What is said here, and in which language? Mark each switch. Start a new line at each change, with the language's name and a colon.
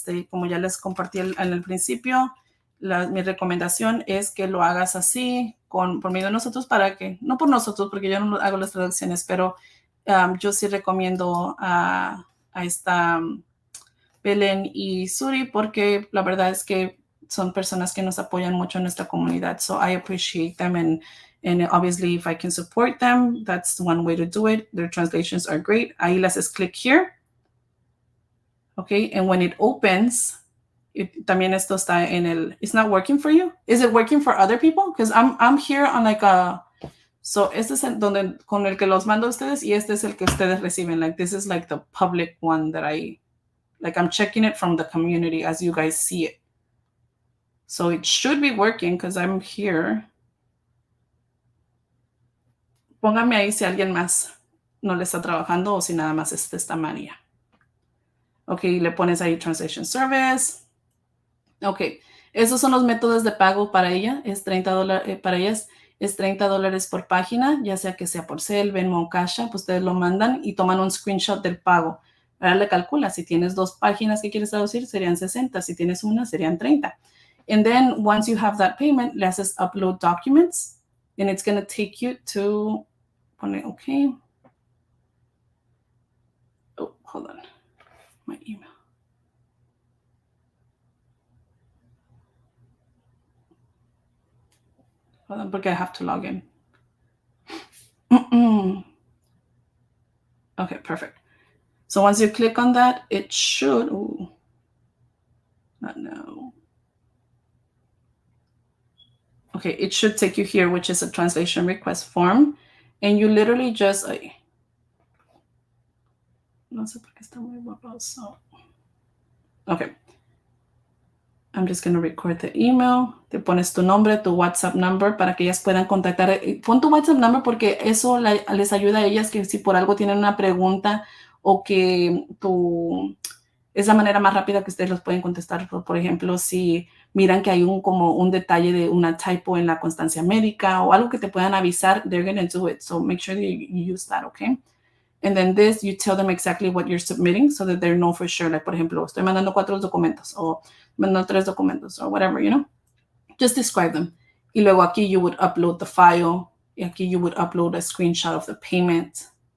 Spanish: Como ya les compartí en el principio, mi recomendación es que lo hagas así, por medio de nosotros, para que, no por nosotros, porque yo no hago las traducciones, pero yo sí recomiendo a esta Belén y Suri, porque la verdad es que son personas que nos apoyan mucho en nuestra comunidad.
English: So I appreciate them, and obviously if I can support them, that's one way to do it. Their translations are great.
Spanish: Ahí les haces
English: click here. Okay, and when it opens,
Spanish: también esto está en el,
English: it's not working for you. Is it working for other people? Because I'm here on like a,
Spanish: so este es el donde, con el que los mando a ustedes, y este es el que ustedes reciben.
English: Like this is like the public one that I'm checking it from the community as you guys see it. So it should be working because I'm here.
Spanish: Pónganme ahí si alguien más no le está trabajando o si nada más es esta María. Ok, le pones ahí Translation Service. Ok, esos son los métodos de pago para ella. Es $30, para ellas es $30 por página, ya sea que sea por Zelle, Venmo o Cash App. Ustedes lo mandan y toman un screenshot del pago. Ahora le calcula, si tienes 2 páginas que quieres traducir, serían 60. Si tienes una, serían 30.
English: And then once you have that payment,
Spanish: le haces
English: upload documents, and it's going to take you to, okay. Oh, hold on. My email. Hold on, porque I have to log in. Okay, perfect. So once you click on that, it should, not now. Okay, it should take you here, which is a translation request form. And you literally just,
Spanish: no sé por qué está muy borroso.
English: Okay. I'm just going to record the email.
Spanish: Te pones tu nombre, tu WhatsApp number para que ellas puedan contactar. Pon tu WhatsApp number porque eso les ayuda a ellas, que si por algo tienen una pregunta o que es la manera más rápida que ustedes los pueden contestar. Por ejemplo, si miran que hay como un detalle de una typo en la constancia médica o algo que te puedan avisar,
English: they're going to do it. So make sure that you use that, okay? And then this, you tell them exactly what you're submitting so that they know for sure. Like,
Spanish: por ejemplo, estoy mandando 4 documentos o mandando 3 documentos
English: or whatever, you know? Just describe them.
Spanish: Y luego aquí
English: you would upload the file.
Spanish: Y aquí
English: you would upload a screenshot of the payment.